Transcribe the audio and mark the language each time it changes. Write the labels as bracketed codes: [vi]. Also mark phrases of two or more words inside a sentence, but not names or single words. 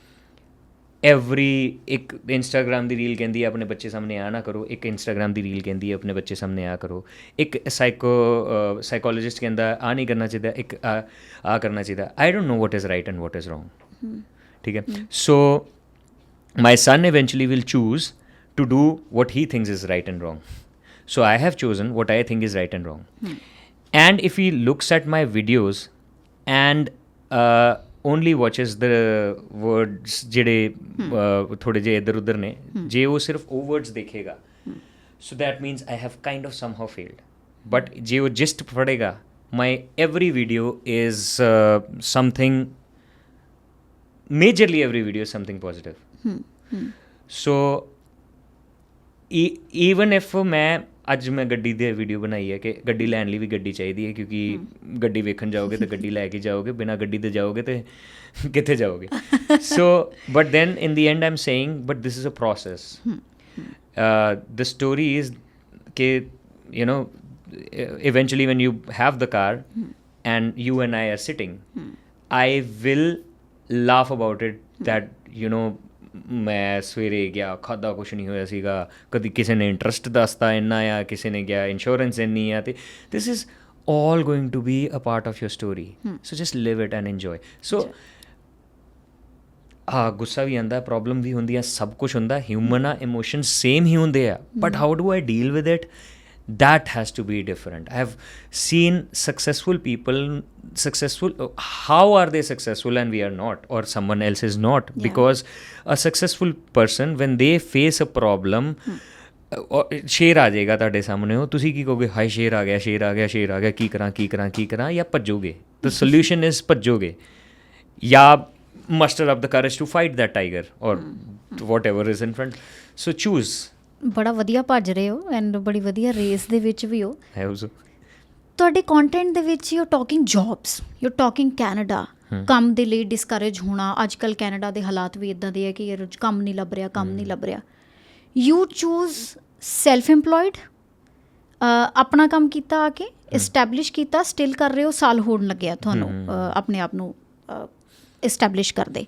[pa] ਇੱਕ ਇੰਸਟਾਗ੍ਰਾਮ ਦੀ ਰੀਲ ਕਹਿੰਦੀ ਹੈ ਆਪਣੇ ਬੱਚੇ ਸਾਹਮਣੇ ਆ ਨਾ ਕਰੋ, ਇੱਕ ਇੰਸਟਾਗ੍ਰਾਮ ਦੀ ਰੀਲ ਕਹਿੰਦੀ ਹੈ ਆਪਣੇ ਬੱਚੇ ਸਾਹਮਣੇ ਆ ਕਰੋ, ਇੱਕ ਸਾਈਕੋਲੋਜਿਸਟ ਕਹਿੰਦਾ ਆ ਨਹੀਂ ਕਰਨਾ ਚਾਹੀਦਾ, ਇੱਕ ਆ ਕਰਨਾ ਚਾਹੀਦਾ। [en] I don't know what is right and what is wrong, [pa] ਠੀਕ ਹੈ। [en] So my son eventually will choose to do what he thinks is right and wrong. So I have chosen what I think is right and wrong. And if he looks at my videos and only watches the words [pa] ਜਿਹੜੇ ਥੋੜ੍ਹੇ ਜਿਹੇ ਇੱਧਰ ਉੱਧਰ ਨੇ, ਜੇ ਉਹ ਸਿਰਫ ਉਹ ਵਰਡਸ ਦੇਖੇਗਾ, [en] so that means I have kind of somehow failed. [pa] But ਜੇ ਉਹ ਜਿਸਟ ਪੜ੍ਹੇਗਾ, [en] my every video is something, majorly every video is something positive. So even if [pa] ਮੈਂ ਅੱਜ ਮੈਂ ਗੱਡੀ ਦੀ ਵੀਡੀਓ ਬਣਾਈ ਹੈ ਕਿ ਗੱਡੀ ਲੈਣ ਲਈ ਵੀ ਗੱਡੀ ਚਾਹੀਦੀ ਹੈ, ਕਿਉਂਕਿ ਗੱਡੀ ਵੇਖਣ ਜਾਓਗੇ ਤਾਂ ਗੱਡੀ ਲੈ ਕੇ ਜਾਓਗੇ, ਬਿਨਾਂ ਗੱਡੀ ਦੇ ਜਾਓਗੇ ਤਾਂ ਕਿੱਥੇ ਜਾਓਗੇ। [en] So but then in the end I am saying but this is a process. the story is ਕਿ you know eventually when you have the car and you and I are sitting, I will laugh about it that you know [pa] ਮੈਂ ਸਵੇਰੇ ਗਿਆ, ਖਾਧਾ ਕੁਛ ਨਹੀਂ ਹੋਇਆ ਸੀਗਾ, ਕਦੀ ਕਿਸੇ ਨੇ ਇੰਟਰਸਟ ਦੱਸਤਾ ਇੰਨਾ ਆ, ਕਿਸੇ ਨੇ ਕਿਹਾ ਇੰਸ਼ੋਰੈਂਸ ਇੰਨੀ ਆ, ਅਤੇ [en] this is all going to be a part of your story. So just live it and enjoy. [pa] So ਗੁੱਸਾ ਵੀ ਆਉਂਦਾ, ਪ੍ਰੋਬਲਮ ਵੀ ਹੁੰਦੀ ਆ, ਸਭ ਕੁਛ ਹੁੰਦਾ, ਹਿਊਮਨ ਆ, [en] emotion same [pa] ਹੀ ਹੁੰਦੇ ਆ, [en] but how do I deal with it, that has to be different. I have seen successful people, how are they successful and we are not, or someone else is not? Because a successful person, when they face a problem, [pa] ਸ਼ੇਰ ਆ ਜਾਏਗਾ ਤੁਹਾਡੇ ਸਾਹਮਣੇ, ਉਹ ਤੁਸੀਂ ਕੀ ਕਹੋਗੇ, ਹਾਏ ਸ਼ੇਰ ਆ ਗਿਆ, ਸ਼ੇਰ ਆ ਗਿਆ, ਸ਼ੇਰ ਆ ਗਿਆ, ਕੀ ਕਰਾਂ, ਜਾਂ ਭੱਜੋਗੇ? [en] The solution is [pa] ਭੱਜੋਗੇ, ਜਾਂ [en] muster up the courage to fight that tiger or whatever is in front. So choose. [pa] ਬੜਾ ਵਧੀਆ ਭੱਜ ਰਹੇ ਹੋ ਐਂਡ ਬੜੀ ਵਧੀਆ ਰੇਸ ਦੇ ਵਿੱਚ ਵੀ ਹੋ। ਹੈ ਤੁਹਾਡੇ ਕੰਟੈਂਟ ਦੇ ਵਿੱਚ [en] you talking jobs, you talking Canada, [pa] ਕੰਮ ਦੇ ਲਈ ਡਿਸਕਰੇਜ ਹੋਣਾ। ਅੱਜ ਕੱਲ੍ਹ ਕੈਨੇਡਾ ਦੇ ਹਾਲਾਤ ਵੀ ਇੱਦਾਂ ਦੇ ਹੈ ਕਿ ਯਾਰ ਕੰਮ ਨਹੀਂ ਲੱਭ ਰਿਹਾ। [en] you choose self employed, [pa] ਆਪਣਾ ਕੰਮ ਕੀਤਾ, ਆ ਕੇ ਇਸਟੈਬਲਿਸ਼ ਕੀਤਾ, ਸਟਿਲ ਕਰ ਰਹੇ ਹੋ, ਸਾਲ ਹੋਣ ਲੱਗਿਆ ਤੁਹਾਨੂੰ ਆਪਣੇ ਆਪ ਨੂੰ ਇਸਟੈਬਲਿਸ਼ ਕਰਦੇ।